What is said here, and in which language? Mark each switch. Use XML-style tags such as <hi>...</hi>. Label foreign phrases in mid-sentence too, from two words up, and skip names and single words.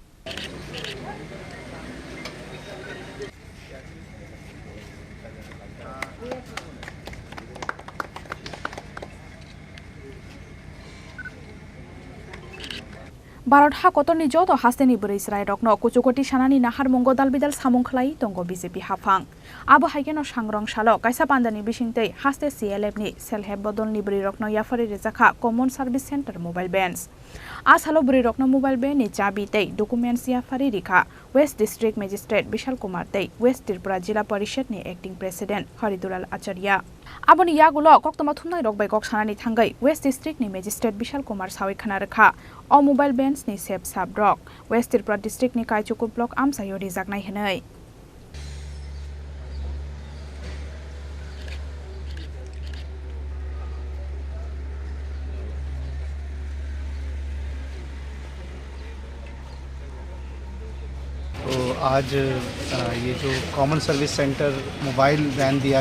<trp>भारत हाकतनि जत हास्तेनि बरैसराय रकनो कुचुकटी सानानि नाहार मंगो दालबिदाल सामुं खलाई दंगो बीजेपी हाफां आबो हाइकेनो सांग्रं सालो कायसा पान्दानि बिसिंते हास्ते CLF नि सेल्फ हेल्प बदलनि बरैरकनो याफरे रेजाखा</trp> <en>common service center mobile bench</en> <trp>आ सालो बरैरकनो</trp> <en>mobile van</en> <trp>नि चाबी ते डॉक्यूमेंट्स याफरे रेखा</trp> <en>West District Magistrate</en> <trp>विशाल कुमार ते वेस्ट त्रिपुरा जिला परिषद नि</trp> <en>acting president</en> <trp>हरिदुलाल आचार्य आबोनि यागुलो कक्तमा थुमनाय रकबाय कक सानानि थांगै</trp> <en>West District</en> <trp>नि मजिस्ट्रेट विशाल कुमार सावै खाना रेखा अ</trp> <en>mobile bench</en> <trp>नि सेफ साब रक वेस्ट त्रिपुरा डिस्ट्रिक्ट नि काइचुकु ब्लक आमसायो रिजाकनाय हनै</trp> <hi>तो आज ये जो</hi> <en>common service center mobile van</en> <hi>दिया</hi>